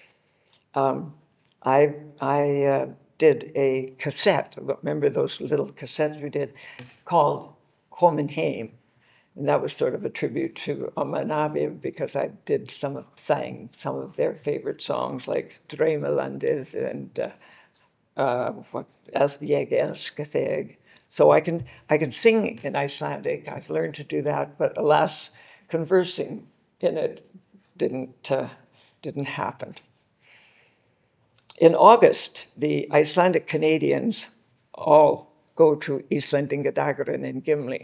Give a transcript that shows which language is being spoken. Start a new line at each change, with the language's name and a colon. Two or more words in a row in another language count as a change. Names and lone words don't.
English: I did a cassette, remember those little cassettes we did, called Komin Heim. And that was sort of a tribute to Amanabi, because I sang some of their favorite songs, like Draumalandið and As ég elska þig. So I can sing in Icelandic. I've learned to do that, but alas, conversing in it didn't happen. In August, the Icelandic Canadians all go to Íslendingadagurinn in Gimli.